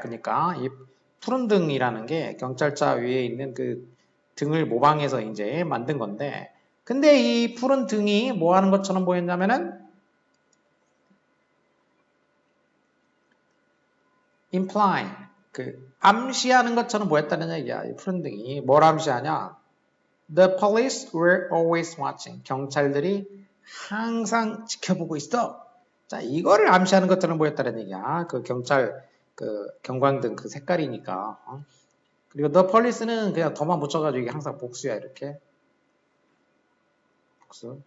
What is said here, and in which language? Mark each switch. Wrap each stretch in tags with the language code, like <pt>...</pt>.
<ko>그러니까 이 푸른 등이라는 게 경찰차 위에 있는 그 등을 모방해서 이제 만든 건데, 근데 이 푸른 등이 뭐 하는 것처럼 보였냐면은 imply 그 암시하는 것처럼 보였다는 얘기야. 이 푸른 등이 뭘 암시하냐?</ko> <en>The police were always watching.</en> <ko>경찰들이 항상 지켜보고 있어. 자, 이거를 암시하는 것처럼 보였다는 얘기야. 그 경찰 그 경광등 그 색깔이니까. 그리고 the police는 그냥 더만 붙여가지고 이게 항상 복수야 이렇게. 복수.</ko>